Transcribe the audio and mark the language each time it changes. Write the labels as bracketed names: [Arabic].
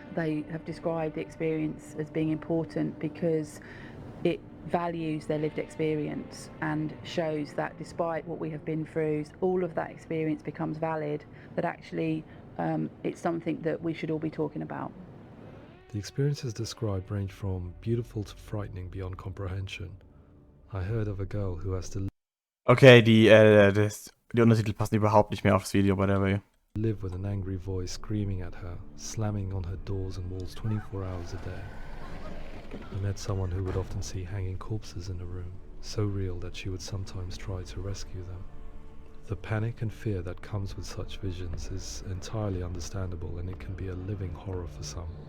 [English] They have described the experience as being important because it values their lived experience and shows that despite what we have been through, all of that experience becomes valid, that actually it's something that we should all be talking about. The experiences described range from beautiful to frightening beyond comprehension. I heard of a girl who has to [German] Okay, die Untertitel passen überhaupt nicht mehr aufs Video, [English] by the way. live with an angry voice screaming at her, slamming on her doors and walls 24 hours a day. I met someone who would often see hanging corpses in a room, so real that she would sometimes try to rescue them. The panic and fear that comes with such visions is entirely understandable, and it can be a living horror for some.